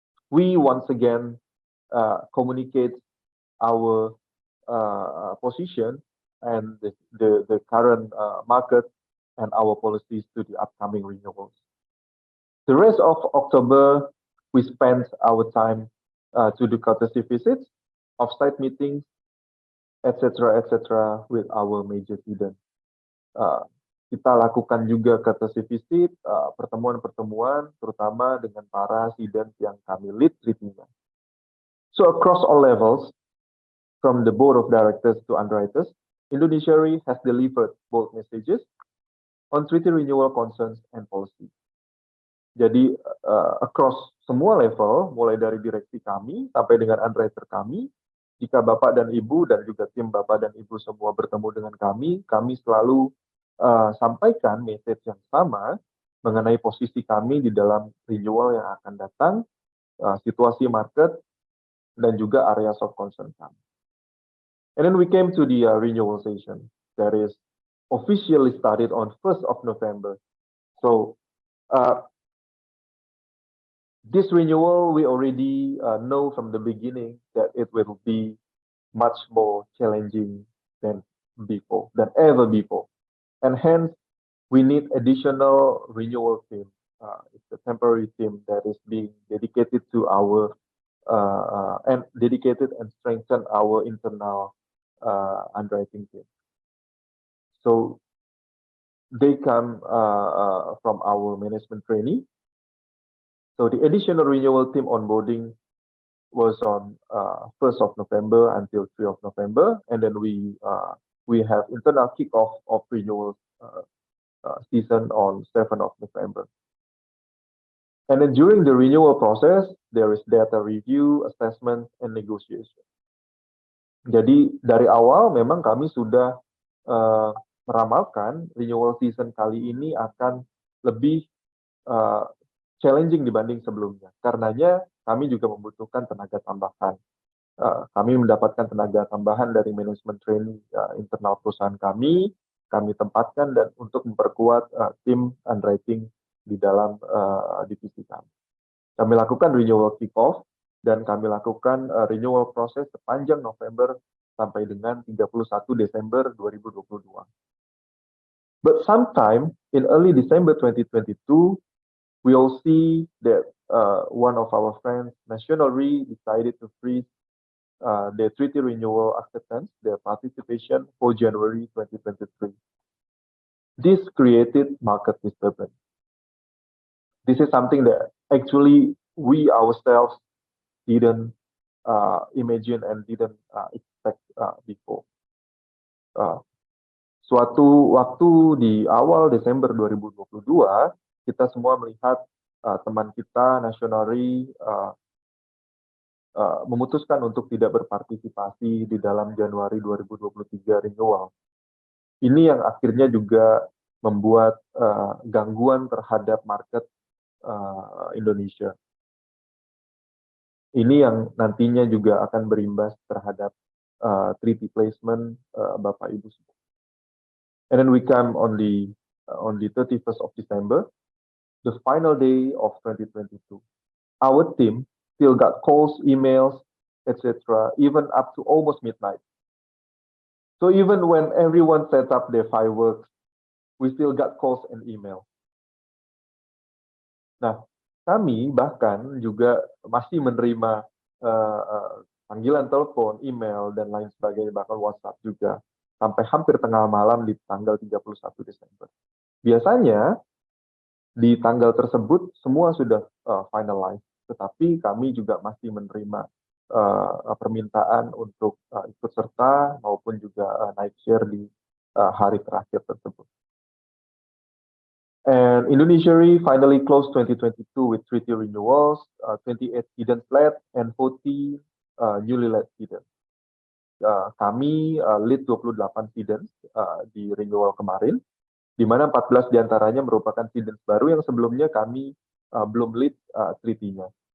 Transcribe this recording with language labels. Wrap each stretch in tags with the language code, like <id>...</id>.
<en>We once again communicate our position and the current market and our policies to the upcoming renewals. The rest of October, we spent our time to do courtesy visits, offsite meetings, etc., with our major cedents.</en> <id>Kita lakukan juga courtesy visit, pertemuan-pertemuan, terutama dengan para cedents yang kami lead treaty-nya.</id> <en>So across all levels, from the board of directors to underwriters, Indonesia Re has delivered bold messages on treaty renewal concerns and policy.</en> <id>Jadi across semua level, mulai dari direksi kami sampai dengan underwriter kami, jika Bapak dan Ibu dan juga tim Bapak dan Ibu semua bertemu dengan kami selalu sampaikan message yang sama mengenai posisi kami di dalam renewal yang akan datang, situasi market, dan juga areas of concern kami.</id> <en>And then we came to the renewal session that is officially started on 1st of November. So this renewal, we already know from the beginning that it will be much more challenging than ever before. And hence, we need additional renewal team. It's a temporary team that is being dedicated to our and strengthen our internal underwriting team. So they come from our management training. So the additional renewal team onboarding was on 1st of November until 3 of November, and then we have internal kickoff of renewal season on 7 of November. And then during the renewal process, there is data review, assessment, and negotiation.</en> <id>Jadi dari awal memang kami sudah meramalkan renewal season kali ini akan lebih challenging dibanding sebelumnya. Karenanya kami juga membutuhkan tenaga tambahan. Kami mendapatkan tenaga tambahan dari manajemen training internal perusahaan kami tempatkan dan untuk memperkuat tim underwriting di dalam divisi kami. Kami lakukan renewal kick-off dan kami lakukan renewal proses sepanjang November sampai dengan 31 Desember 2022.</id> <en>But sometime in early December 2022, we all see that one of our friends, National Re, decided to freeze their treaty renewal acceptance, their participation for January 2023. This created market disturbance. This is something that actually we ourselves didn't imagine and didn't expect before.</en> <id>Suatu waktu di awal Desember 2022, kita semua melihat teman kita National Re memutuskan untuk tidak berpartisipasi di dalam Januari 2023 renewal. Ini yang akhirnya juga membuat gangguan terhadap market Indonesia. Ini yang nantinya juga akan berimbas terhadap treaty placement Bapak Ibu semua.</id> <en>And then we come on the 31st of December, the final day of 2022. Our team still got calls, emails, etc., even up to almost midnight. So even when everyone set up their fireworks, we still got calls and email.</en> <id>Nah, kami bahkan juga masih menerima panggilan telepon, email, dan lain sebagainya, bahkan WhatsApp juga, sampai hampir tengah malam di tanggal 31 Desember. Biasanya, di tanggal tersebut semua sudah finalized, tetapi kami juga masih menerima permintaan untuk ikut serta maupun juga naik share di hari terakhir tersebut.</id> <en>And Indonesia Re finally closed 2022 with treaty renewals, 28 hidden flat and 40 newly led hidden.</en> <id>Kami lead 28 hidden di renewal kemarin, di mana 14 diantaranya merupakan hidden baru yang sebelumnya kami belum lead treaty-nya.</id>